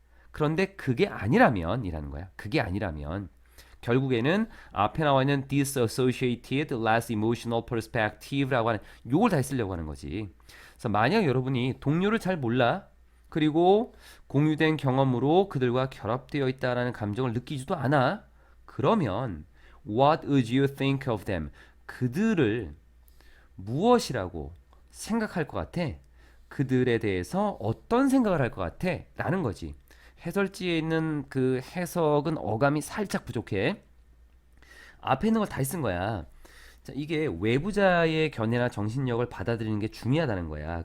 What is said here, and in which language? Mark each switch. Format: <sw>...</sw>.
<ko>그런데 그게 아니라면 이라는 거야. 그게 아니라면 결국에는 앞에 나와 있는 disassociated less emotional perspective 라고 하는 요걸 다 쓰려고 하는 거지. 그래서 만약 여러분이 동료를 잘 몰라 그리고 공유된 경험으로 그들과 결합되어 있다라는 감정을 느끼지도 않아.</ko> <en>그러면 what would you think of them?</en> <ko>그들을 무엇이라고 생각할 것 같아? 그들에 대해서 어떤 생각을 할 것 같아? 라는 거지. 해설지에 있는 그 해석은 어감이 살짝 부족해. 앞에 있는 걸 다 쓴 거야. 자, 이게 외부자의 견해나 정신력을 받아들이는 게 중요하다는 거야.</ko>